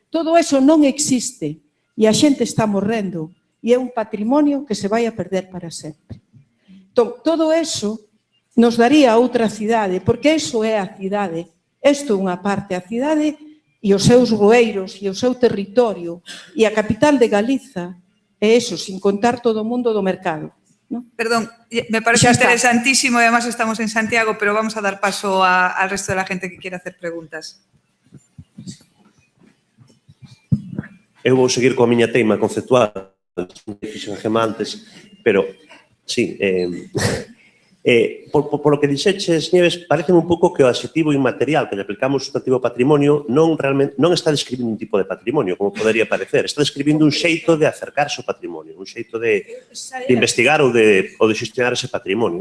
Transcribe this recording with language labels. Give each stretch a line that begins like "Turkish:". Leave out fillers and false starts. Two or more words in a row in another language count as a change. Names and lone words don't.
Galician: Todo eso non existe e a xente está morrendo e é un patrimonio que se vai a perder para sempre. Entón, todo eso nos daría outra cidade, porque eso é a cidade. Isto é unha parte, a cidade e os seus rueiros e o seu territorio e a capital de Galiza é eso, sin contar todo o mundo do mercado. ¿No?
Spanish: Perdón, me parece interesantísimo y además estamos en Santiago, pero vamos a dar paso al resto de la gente que quiera hacer preguntas.
Galician: Eu vou seguir coa miña teima conceptual, fixen antes, pero sí,
Spanish: por lo que
Galician: dixeches, Nieves, parece un pouco que o adxetivo inmaterial que le aplicamos o substantivo patrimonio non está describindo un tipo de patrimonio, como podería parecer, está describindo un xeito de acercarse ao patrimonio, un xeito de investigar ou de xestionar ese patrimonio.